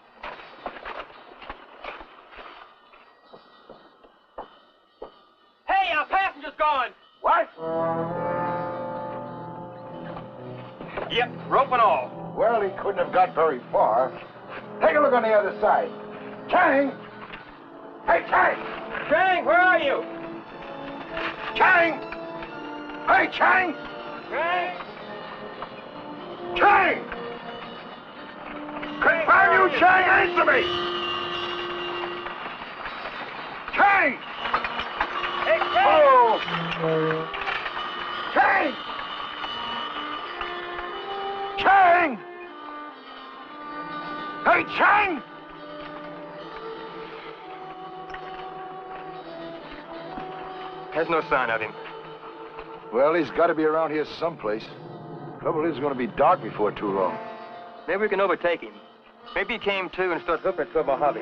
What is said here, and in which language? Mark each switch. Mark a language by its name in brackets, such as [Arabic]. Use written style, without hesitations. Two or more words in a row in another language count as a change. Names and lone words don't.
[English] Hey, our passenger's gone! What? Yep, rope and all. Well, he couldn't have got very far. Take a look on the other side. Chang! Hey, Chang! Chang, where are you? Chang! Hey, Chang! Chang! Chang! Confound you, Chang! Answer me! Chang! Hey, Chang! Oh! Chang! Chang! Hey, Chang! There's no sign of him. Well, he's got to be around here someplace. Trouble is, it's going to be dark before too long. Maybe we can overtake him. Maybe he came to and started looking for a hobby.